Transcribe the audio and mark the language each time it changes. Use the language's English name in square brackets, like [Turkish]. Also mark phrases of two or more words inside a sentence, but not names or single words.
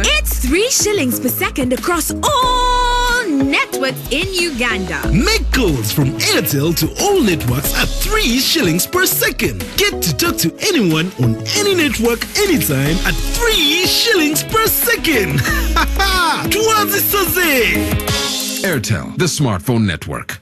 [English] It's 3 shillings per second across all networks in Uganda. Make calls from Airtel to all networks at 3 shillings per second. Get to talk to anyone on any network anytime at 3 shillings per second. Ha ha! Tuanzi Soze! Airtel, the smartphone network.